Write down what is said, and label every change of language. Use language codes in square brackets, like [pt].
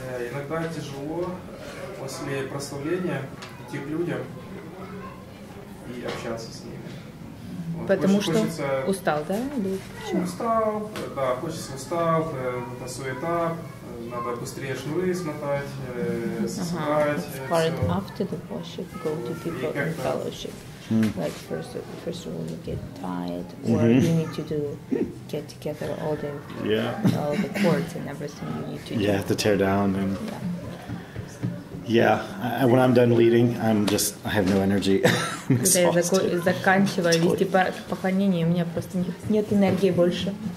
[ru] Иногда тяжело после прославления идти к людям и общаться с ними. Потому что устал, да? Устал, да, устал, это суета, надо быстрее шнуры смотать, собрать. [en] After the worship, go to people in fellowship. Like first of all, you get tired, or you need to get together all the chords and everything you need to do. Yeah, to tear down and. Yeah, when I'm done leading, I have no energy. [ru] Когда я заканчиваю вести поклонение, у меня просто нет энергии больше.